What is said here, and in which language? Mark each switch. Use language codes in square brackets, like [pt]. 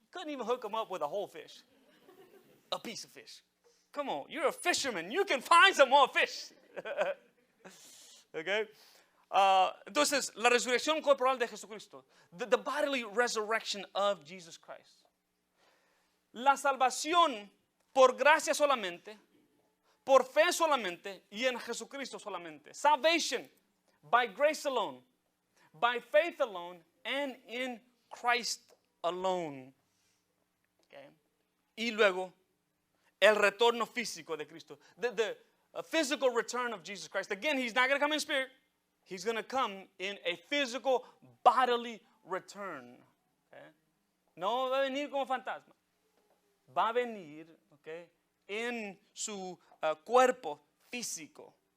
[en] Couldn't even hook him up with a whole fish. A piece of fish. Come on, you're a fisherman. You can find some more fish. Okay? [es] Entonces, la resurrección corporal de Jesucristo. [en] The bodily resurrection of Jesus Christ. [es] La salvación por gracia solamente, por fe solamente y en Jesucristo solamente. [en] Salvation by grace alone, by faith alone, and in Christ alone. Okay. [es] Y luego, el retorno físico de Cristo. [en] The physical return of Jesus Christ. Again, he's not going to come in spirit. He's going to come in a physical, bodily return. Okay. [es] No va a venir como fantasma. Va a venir, okay, en su cuerpo físico.